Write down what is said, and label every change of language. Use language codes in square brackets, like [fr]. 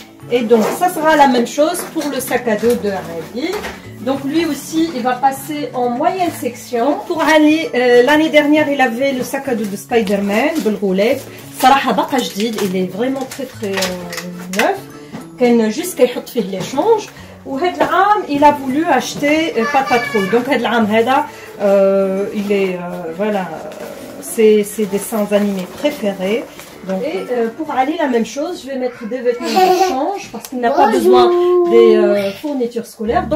[fr] Et donc, ça sera la même chose pour le sac à dos de Ali. Donc, lui aussi, il va passer en moyenne section. Pour Ali, l'année dernière, il avait le sac à dos de Spider-Man, [ar] بالغلاف. صراحة بقى جديد, [fr] il est vraiment très très neuf. [ar] كان juste كيحط فيه l'échange. وهذا العام, [fr] il a voulu acheter pas de patrouille. Donc, [ar] هذا العام هذا, [fr] il est, voilà, c'est des dessins animés préférés. Donc, et pour Ali, la même chose, je vais mettre des vêtements de change parce qu'il n'a pas besoin des fournitures scolaires.